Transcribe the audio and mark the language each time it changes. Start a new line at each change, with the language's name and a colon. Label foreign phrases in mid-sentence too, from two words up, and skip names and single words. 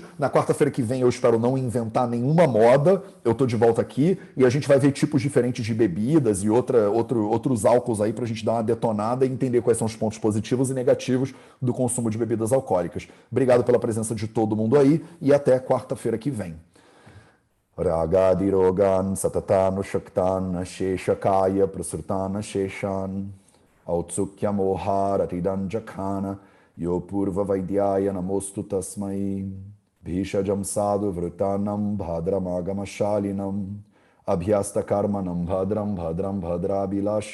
Portuguese: Na quarta-feira que vem, eu espero não inventar nenhuma moda. Eu estou de volta aqui e a gente vai ver tipos diferentes de bebidas e outros álcools aí para a gente dar uma detonada e entender quais são os pontos positivos e negativos do consumo de bebidas alcoólicas. Obrigado pela presença de todo mundo aí e até quarta-feira que vem.
Sanskrit: Ragadirogan satatan shaktan sheshakaya prasrtana sheshan Autsukya mohara tidanjakana yopurva vaidyaya namostu tasmai bhishajam sadhu vrutanam bhadramagamashalinam abhyasta karmanam bhadram bhadrabilashi